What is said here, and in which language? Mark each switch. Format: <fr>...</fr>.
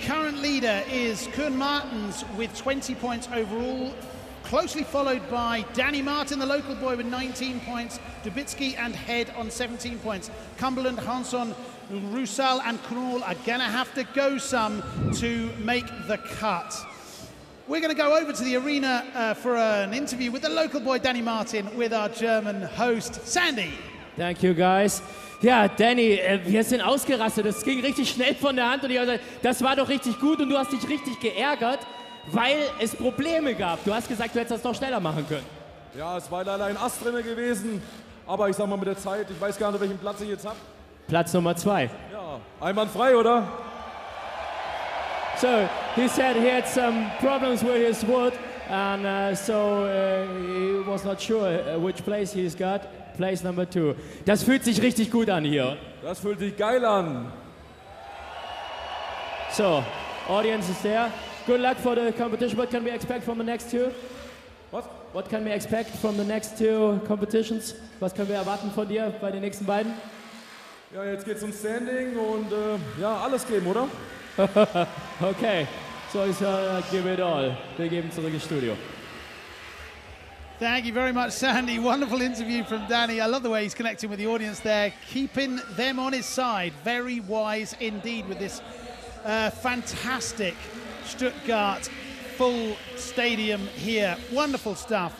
<en>Current leader is Kuhn Martens with 20 points overall, closely followed by Danny Martin, the local boy, with 19 points, Dubitsky and Head on 17 points. Cumberland, Hansson, Rusal and Knoll are gonna have to go some to make the cut. We're going to go over to the arena for an interview with the local boy Danny Martin with our German host, Sandy. Thank you, guys.</en> <de>Ja, Danny, wir sind ausgerastet. Das ging richtig schnell von der Hand und ich habe gesagt, das war doch richtig gut und du hast dich richtig geärgert, weil es Probleme gab. Du hast gesagt, du hättest das noch schneller machen können. Ja, es war leider ein Ast drin gewesen, aber ich sag mal mit der Zeit, ich weiß gar nicht, welchen Platz ich jetzt habe. Platz Nummer 2. Ja, einwandfrei, oder?</de> <en>So, he said he had some problems with his wood and so he was not sure which place he's got. Place number 2.</en> <de>Das fühlt sich richtig gut an hier. Das fühlt sich geil an.</de> <en>So, audience is there. Good luck for the competition. What can we expect from the next two? What can we expect from the next two competitions?</en> <de>Was können wir erwarten von dir bei den nächsten beiden? Ja, jetzt geht's um Standing und ja, alles geben, oder?</de> <en>Okay, so ich give it all.</en> <de>Wir geben zurück ins Studio.</de> <en>Thank you very much, Sandy. Wonderful interview from Danny. I love the way he's connecting with the audience there, keeping them on his side. Very wise indeed with this fantastic Stuttgart full stadium here. Wonderful stuff.</en>